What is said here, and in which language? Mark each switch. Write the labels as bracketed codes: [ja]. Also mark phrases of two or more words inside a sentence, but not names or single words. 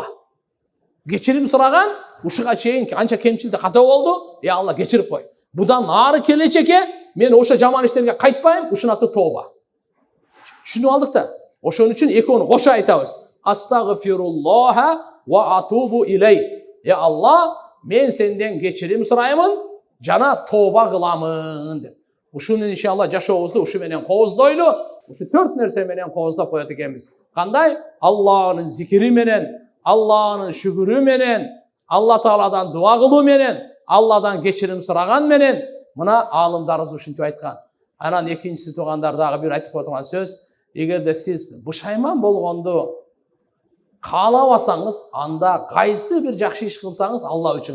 [ky] Кечирим сураган, ушуга чейин канча кемчилдик ката болду? [ar] يا الله, [ky] кечирип кой. Будан ары келечекке мен ошо жаман иштерге кайтпайм, ушунун аты тоба. Түшүнүп алдык да. Ошон үчүн экөөнү кошо айтабыз. [ar] أستغفر الله وأتوب إليه. يا الله, [ky] мен сенден кечирим сурайымын, жана тоба кыламын деп. Uşunu inşallah жашообузду ушу менен кооздойлу. Ушу 4 нерсе менен кооздоп коет экенбиз. Кандай? Аллахнын зикири менен, Аллахнын шүгүрү менен, Алла Тааладан дуа кылуу менен, Алладан кечирим сураган менен, мына аалымдарыбыз ушинтип айткан. Анан экинчиси туугандар дагы бир айтып отурган сөз. Эгерде сиз бушайман болгонду каалабасаңыз, анда кайсы бир жакшы иш кылсаңыз Алла үчүн.